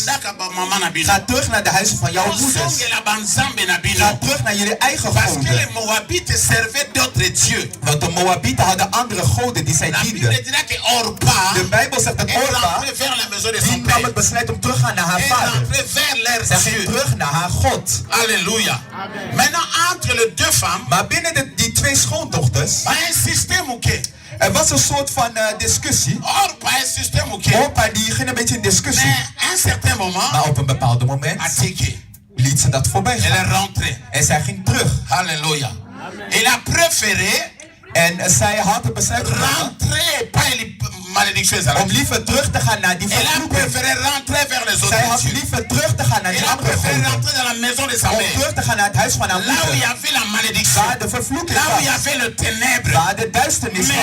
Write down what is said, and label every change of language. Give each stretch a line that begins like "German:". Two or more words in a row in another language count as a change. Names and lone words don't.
Dutch: Ga terug naar de huizen van jouw moeders. Ga terug naar jullie eigen goden. Want de Moabieten hadden andere goden die zij dienden. De Bijbel zegt dat Orpa, die nam het besluit om terug te gaan naar haar vader. Zij ging terug naar haar God.
French: Alléluia. Maintenant entre les 2 femmes,
Dutch: maar binnen die 2 schoondochters, er was een soort van discussie. Orpa die ging een beetje in discussie. Maar op een bepaald moment liet ze dat voorbij gaan. En zij ging terug.
French: Halleluja. Elle a préféré.
Dutch: En zij had het besluit genomen om liever terug te gaan naar die vervloeking. Zij had liever terug te gaan naar die andere goden. Om terug te gaan naar het huis van haar moeder. Waar de vervloeking was. Waar de duisternis was.